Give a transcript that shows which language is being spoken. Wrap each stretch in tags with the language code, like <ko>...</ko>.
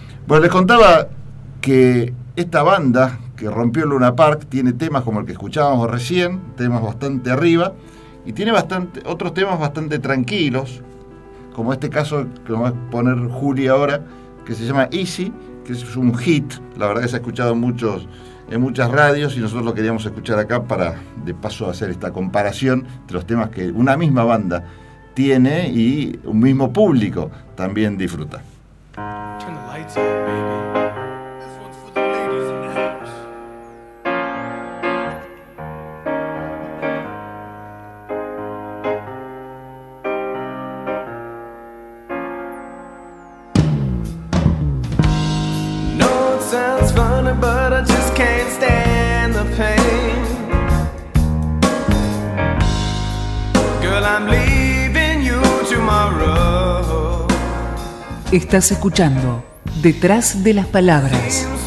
<es>Bueno, les contaba que esta banda que rompió Luna Park tiene temas como el que escuchábamos recién, temas bastante arriba, y tiene otros temas bastante tranquilos, como este caso que nos va a poner Juli ahora, que se llama Easy, que es un hit. La verdad que se ha escuchado en muchas radios, y nosotros lo queríamos escuchar acá para de paso hacer esta comparación entre los temas que una misma banda tiene y un mismo público también disfruta.</es> <en>Turn the lights on, baby. This one's for the ladies in the house. No, it sounds funny, but I just can't stand the pain. Girl, I'm leaving you tomorrow.</en> <es>Estás escuchando Detrás de las Palabras.</es>